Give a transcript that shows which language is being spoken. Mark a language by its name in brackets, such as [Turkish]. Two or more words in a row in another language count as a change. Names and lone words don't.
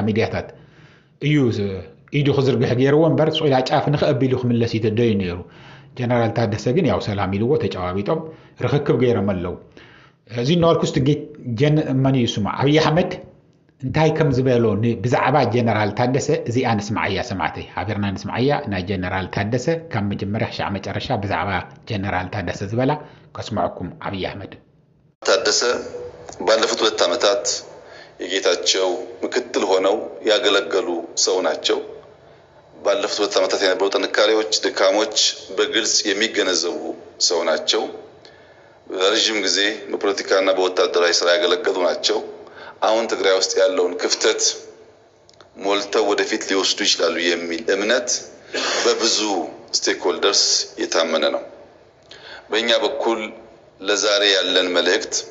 [Tigrinya] ሚድያታት እዩ ኢዱ ክዝርግሕ ገይርዎ እምበር ፅኢላ ጫፍ ንኽኣቢሉ ክምለስ ይተደዩ ነይሩ ጀነራል ታደሰ ግን ያው ሰላም ኢልዎ ተጨባቢጦም ርክክብ ገይሮም ኣለው እዚ እናበልኩ መን እዩ ስሙ አብይ አሕመድ እንታይ ከም ዝበሎ ብዛዕባ ጀነራል ታደሰ እዚኣ ንስማዓያ ሰማዕተይ ሓቢርና ንስማዓያ ናይ ጀነራል ታደሰ ካብ መጀመርያ ክሳብ መጨረሻ ብዛዕባ ጀነራል ታደሰ ዝበላ ከስማዕኩም አብይ አሕመድ [Amharic] ታደሰ ባለፉት 2 ዓመታት የጌታቸው ምክትል ሆነው ያገለገሉ ሰው ናቸው ባለፉት 2 ዓመታት የነበሩ ጥንካሬዎች ድካሞች በግልጽ የሚገነዘቡ ሰው ናቸው ረጅም ጊዜ በፖለቲካና በወታደራዊ ስራ ያገለገሉ ናቸው አሁን ትግራይ ውስጥ ያለውን ክፍተት ሞልተው ወደፊት ሊወስዱ ይችላሉ የሚል እምነት በብዙ ስቴክሆልደርስ የታመነ ነው በእኛ በኩል ለዛሬ ያለን መልእክት